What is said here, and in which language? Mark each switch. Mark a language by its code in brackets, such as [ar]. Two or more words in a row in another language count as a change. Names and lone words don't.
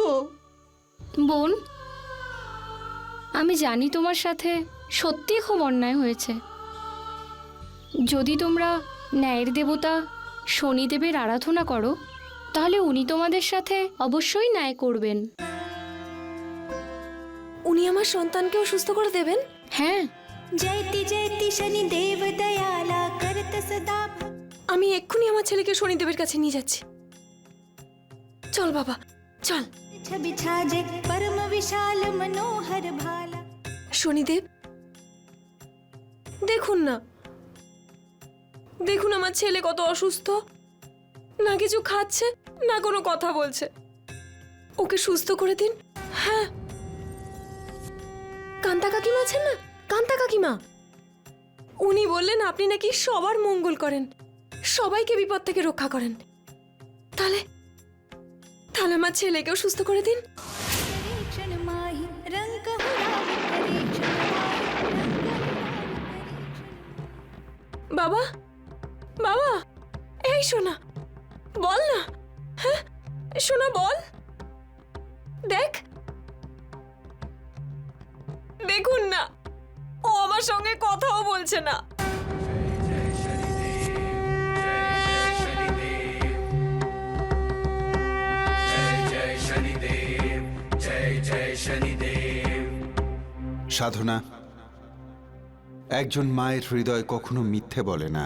[bn] বোন, আমি জানি তোমার সাথে সত্যি খুব অন্যায় হয়েছে। যদি তোমরা ন্যায়ের দেবতা শনিদেবের আরাধনা করো, তাহলে উনি তোমাদের সাথে অবশ্যই ন্যায় করবেন। উনি আমার সন্তানকেও সুস্থ করে দেবেন? হ্যাঁ। [hi] जयति जयति शनिदेव दयाला करत सदा। [bn] আমি এক্ষুনি আমার ছেলেকে শনিদেবের কাছে নিয়ে যাচ্ছি। চল বাবা চল। [hi] छवि छाजे परम विशाल मनोहर भाला। [bn] শনিদেব দেখুন না, দেখুন আমার ছেলে কত অসুস্থ, না কিছু খাচ্ছে না কোনো কথা বলছে। ওকে সুস্থ করে দিন। হ্যাঁ, কান্তা কাকিমা আছেন না, কান্তা কাকিমা, উনি বললেন আপনি নাকি সবার মঙ্গল করেন, সবাইকে বিপদ থেকে রক্ষা করেন। তাহলে তাহলে আমার ছেলেকেও সুস্থ করে দিন। [hi] क्षण माही रंग कहु राम करे क्षण माही रंग कहु राम करे। [bn] বাবা বাবা, এই সোনা বল না, হ্যাঁ সোনা বল। দেখ, দেখুন না, ও আমার সঙ্গে কথাও বলছে না। সাধনা, একজন মায়ের হৃদয় কখনো মিথ্যে বলে না।